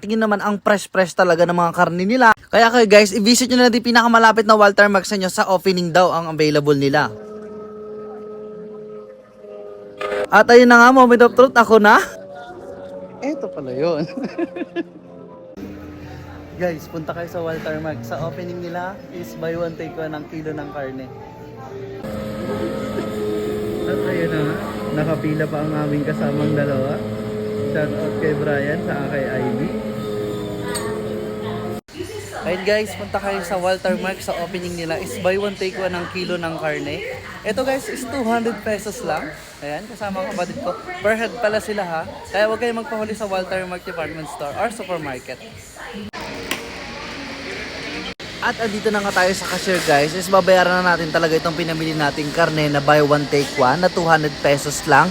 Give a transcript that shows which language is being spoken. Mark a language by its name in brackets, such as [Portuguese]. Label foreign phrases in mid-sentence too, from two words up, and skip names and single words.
[Filipino] Tingin naman ang fresh talaga ng mga karne nila. Kaya kayo guys, i-visit nyo na din pinakamalapit na Walter Mark sa inyo, sa opening daw ang available nila. At ayun na nga, [English] moment of truth, [Filipino] ako na. Eto pala yun. Guys, punta kayo sa Walter Mark. Sa opening nila is [English] buy one take one [Filipino] ng kilo ng karne. At ayun na nga, nakapila pa ang aming kasamang dalawa. [English] Shout out [Filipino] kay Brian, sa kay Ivy. Ayun guys, punta kayo sa Walter Mark. Sa opening nila is [English] buy one take one [Filipino] ng kilo ng karne. Ito guys is 200 pesos lang. Ayan, kasama ang kapatid ko. [English] Per head [Filipino] pala sila ha. Kaya huwag kayong magpahuli sa Walter Mark [English] department store or supermarket. [Filipino] At andito na nga tayo sa cashier guys, is babayaran na natin talaga itong pinamili nating karne na [English] buy one take one [Filipino] na 200 pesos lang.